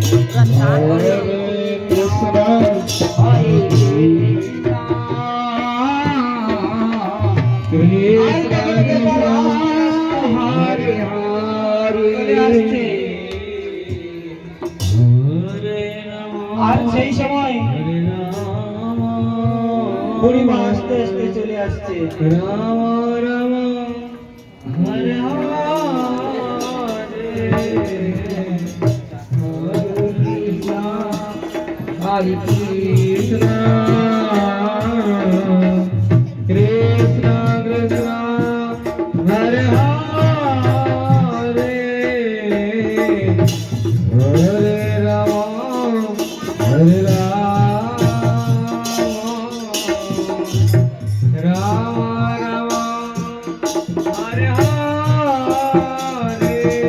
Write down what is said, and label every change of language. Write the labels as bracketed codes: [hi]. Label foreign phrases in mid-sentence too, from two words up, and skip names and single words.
[sa] हरे कृष्णा हरे कृष्णा कृष्णा हरे हरे [bn] আর সেই সময় বুড়িমা আস্তে আস্তে চলে আসছে। [sa] রাম রাম হরে हरे कृष्णा कृष्णा कृष्णा हरे हरे हरे राम हरे राम राम राम हरे हरे